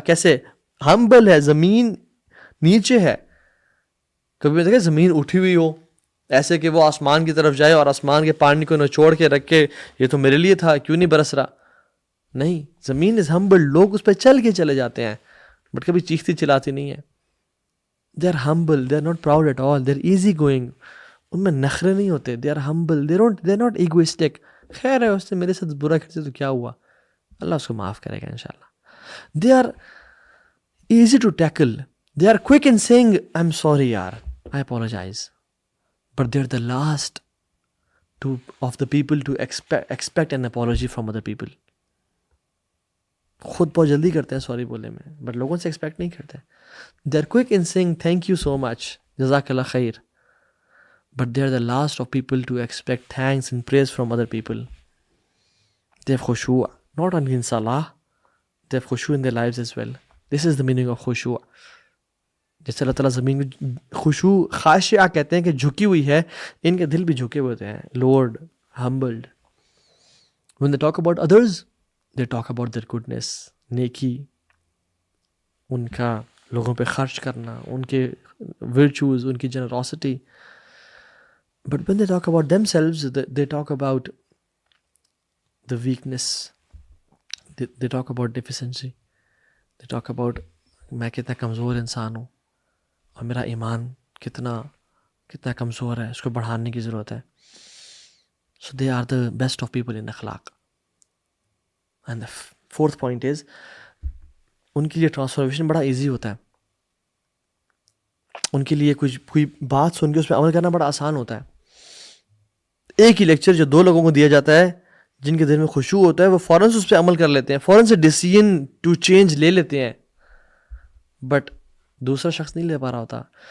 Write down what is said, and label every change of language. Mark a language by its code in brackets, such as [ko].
[ur] کیسے؟ ہمبل ہے، زمین نیچے ہے. کبھی دیکھا زمین اٹھی ہوئی ہو ایسے کہ وہ آسمان کی طرف جائے اور آسمان کے پانی کو نچوڑ کے رکھ کے یہ تو میرے لیے تھا، کیوں نہیں برس رہا؟ نہیں، زمین از ہمبل. لوگ اس پہ چل کے چلے جاتے ہیں بٹ کبھی چیختی چلاتی نہیں ہے. [en] They are humble, they are not proud at all, they are easy going. [ur] ان میں نخرے نہیں ہوتے. [en] They are humble, they are not egoistic. [ur] خیر ہے، اس نے میرے ساتھ برا کرتے تو کیا ہوا، اللہ اس کو معاف کرے گا انشاءاللہ. [en] They are easy to tackle. They are quick in saying, I'm sorry, yaar, I apologize. But they're the last of the people to expect an apology from other people. [ur] خود بہت جلدی کرتے ہیں سوری بولنے میں، بٹ لوگوں سے expect نہیں کرتے. [en] They're quick in saying thank you so much, [ar] جزاک اللہ خیر. [en] But they're the last of people to expect thanks and praise from other people. They have khushu', not only in salah, they have khushu' in their lives as well. This is the meaning of khushu'. [ur] جیسے اللہ تعالیٰ زمین کو خشوع خاشعہ کہتے ہیں کہ جھکی ہوئی ہے، ان کے دل بھی جھکے ہوئے ہوتے ہیں. [en] Lowered humbled. When they talk about others, they talk about their goodness, نیکی، [ur] ان کا لوگوں پہ خرچ کرنا، [en] ان کے virtues، ان کی generosity. But when they talk about themselves, they talk about the weakness. They talk about deficiency. They talk about [ur] میں کتنا کمزور انسان ہوں اور میرا ایمان کتنا کمزور ہے، اس کو بڑھانے کی ضرورت ہے. [en] So they are the best of people in اخلاق. And the fourth point is [ur] ان کے لیے ٹرانسفارمیشن بڑا ایزی ہوتا ہے. ان کے لیے کوئی بات سن کے اس پہ عمل کرنا بڑا آسان ہوتا ہے. ایک ہی لیکچر جو 2 لوگوں کو دیا جاتا ہے جن کے دل میں خشوع ہوتا ہے وہ فوراً سے اس پہ عمل کر لیتے ہیں, فوراً سے ڈیسیژن ٹو چینج لے لیتے ہیں, بٹ دوسرا شخص نہیں لے پا رہا ہوتا.